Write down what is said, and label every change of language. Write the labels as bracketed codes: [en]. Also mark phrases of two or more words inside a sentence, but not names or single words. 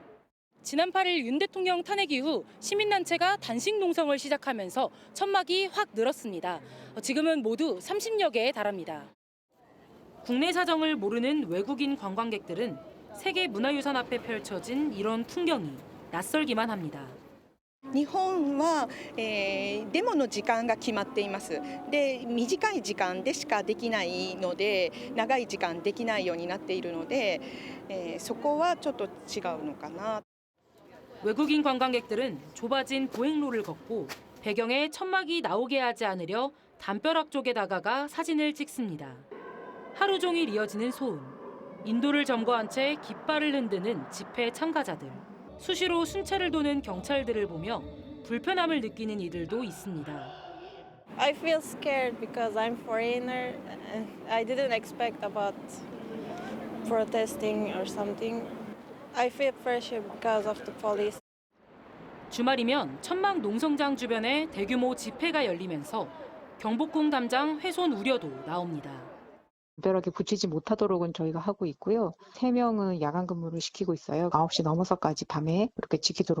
[ko] 지난 8일 윤 대통령 탄핵 이후 시민단체가 단식 농성을 시작하면서 천막이 확 늘었습니다. 지금은 모두 30여 개에 달합니다. 국내 사정을 모르는 외국인 관광객들은 세계문화유산 앞에 펼쳐진 이런 풍경이 낯설기만 합니다. [ja] 日本は、デモの時間が決まっています。で、短い時間でしかできないので、長い時間できないようになっているので、そこはちょっと違うのかな。 [ko] 외국인 관광객들은 좁아진 보행로를 걷고 배경에 천막이 나오게 하지 않으려 담벼락 쪽에 다가가 사진을 찍습니다. 하루 종일 이어지는 소음, 인도를 점거한 채 깃발을 흔드는 집회 참가자들, 수시로 순찰을 도는 경찰들을 보며 불편함을 느끼는 이들도 있습니다. [en] I feel scared because I'm foreigner and I didn't expect about protesting or something. I feel pressure because of the police. [ko] 주말이면 천막 농성장 주변에 대규모 집회가 열리면서 경복궁 담장 훼손 우려도 나옵니다. 담벼락에 붙이지 못하도록은 저희가 하고 있고요. 3명은 야간 근무를 시키고 있어요. 9시 넘어서까지 밤에 그렇게 지키도록.